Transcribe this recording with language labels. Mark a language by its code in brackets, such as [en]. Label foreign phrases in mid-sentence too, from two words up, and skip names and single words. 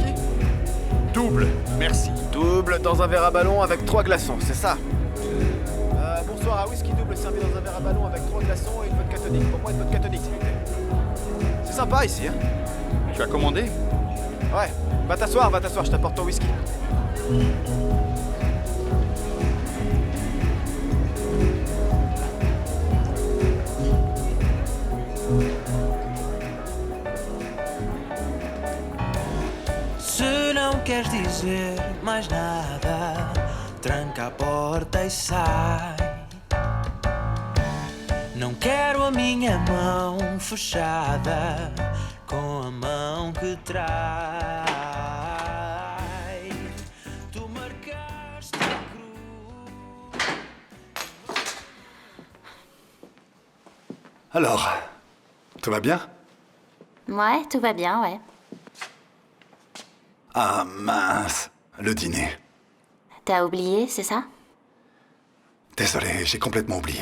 [fr] Double, merci. Double dans un verre à ballon avec 3 glaçons, c'est ça? Bonsoir, un whisky double servi dans un verre à ballon avec 3 glaçons et une vodka tonique. Pour moi, une vodka tonique, s'il vous plaît. C'est sympa ici, hein? Tu as commandé? Ouais. Va t'asseoir, je t'apporte ton whisky. [pt] Se não queres dizer mais nada, tranca a porta e sai. Não quero a minha mão fechada com a mão que trai. Tu marcaste a cruz. [fr] Alors, tout va bien? Ouais, tout va bien, ouais. Ah mince, le dîner. T'as oublié, c'est ça? Désolé, j'ai complètement oublié.